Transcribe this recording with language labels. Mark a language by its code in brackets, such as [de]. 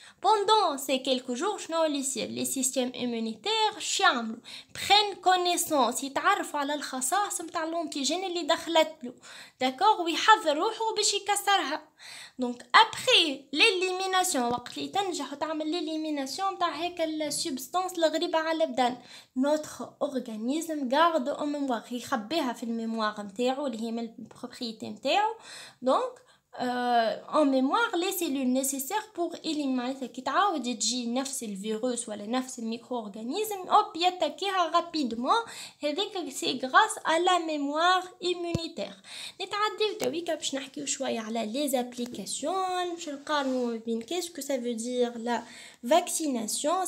[fr] Pendant ces quelques jours les systèmes immunitaires prennent connaissance [ar] يتعرفوا على الخصائص نتاع الانتيجين اللي دخلت له. d'accord ويحضر روحه باش يكسرها. [fr] donc après l'élimination [ar] وقت اللي تنجح وتعمل l'élimination تاع هيك السبستانس الغريبه على البدن [fr] notre organisme garde en mémoire [ar] يخبيها في الميموار نتاعو اللي هي من البروبريتي نتاعو. donc [fr] en mémoire les cellules nécessaires pour éliminer [ar] كي تعاود تجي نفس الفيروس ولا نفس [fr] الميكرو-organisme hop يتكيها rapidement هذاك سي غراس à la mémoire immunitaire. [ar] نتعداو تويكا باش نحكيو شويه على les applications باش نقارنوا بين [fr] qu'est-ce que ça veut dire la vaccination.